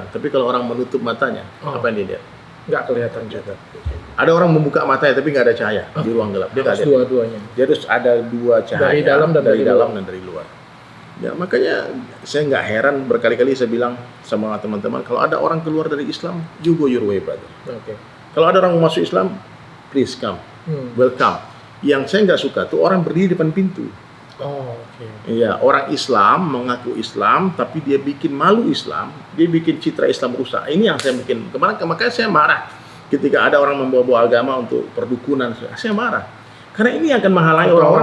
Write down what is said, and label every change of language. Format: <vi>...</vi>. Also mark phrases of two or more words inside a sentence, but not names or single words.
<id>Tapi kalau orang menutup matanya, apa yang dia lihat? Nggak kelihatan juga. Ada orang membuka matanya tapi nggak ada cahaya di ruang gelap. Dia nggak Harus lihat. dua-duanya. Dia harus ada dua cahaya, Dari dalam dan dari luar. dan dari luar. Ya makanya saya nggak heran berkali-kali saya bilang sama teman-teman, kalau ada orang keluar dari Islam,</id> <en>you go your way brother.</en> <id>Oke. Kalau ada orang masuk Islam,</id> <en>please come, welcome.</en> <id>Yang saya nggak suka tuh orang berdiri depan pintu. Oh, oke. Iya, orang Islam mengaku Islam, tapi dia bikin malu Islam, dia bikin citra Islam rusak. Ini yang saya bikin kemarin, makanya saya marah ketika ada orang membawa-bawa agama untuk perdukunan. Saya marah karena ini akan menghalangi orang-orang</id>